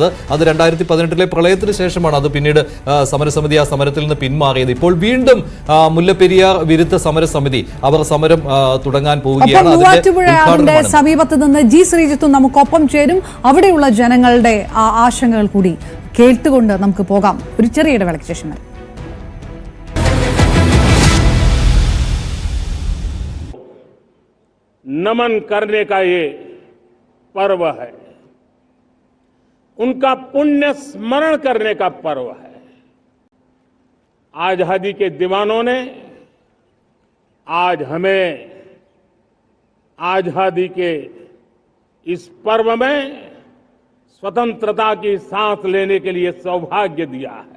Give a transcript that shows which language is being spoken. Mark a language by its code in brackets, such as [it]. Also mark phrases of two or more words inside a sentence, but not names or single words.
[ml] അത് 2018 പ്രളയത്തിന് ശേഷമാണ് അത് പിന്നീട് സമരസമിതി ആ സമരത്തിൽ നിന്ന് പിന്മാറിയത്. ഇപ്പോൾ വീണ്ടും മുല്ലപ്പെരിയാർ വിരുദ്ധ സമരസമിതി അവർ സമരം തുടങ്ങാൻ പോവുകയാണ്. സമീപത്ത് നിന്ന് ജി ശ്രീജിത്തും നമുക്കൊപ്പം ചേരും. അവിടെയുള്ള ജനങ്ങളുടെ ആശങ്കകൾ കൂടി കേട്ടുകൊണ്ട് നമുക്ക് പോകാം ഒരു ചെറിയ ഇടവേളയ്ക്ക് ശേഷം. [hi] नमन करने का ये पर्व है, उनका पुण्य स्मरण करने का पर्व है। आजादी के दीवानों ने आज हमें आजादी के इस पर्व में स्वतंत्रता की सांस लेने के लिए सौभाग्य दिया है।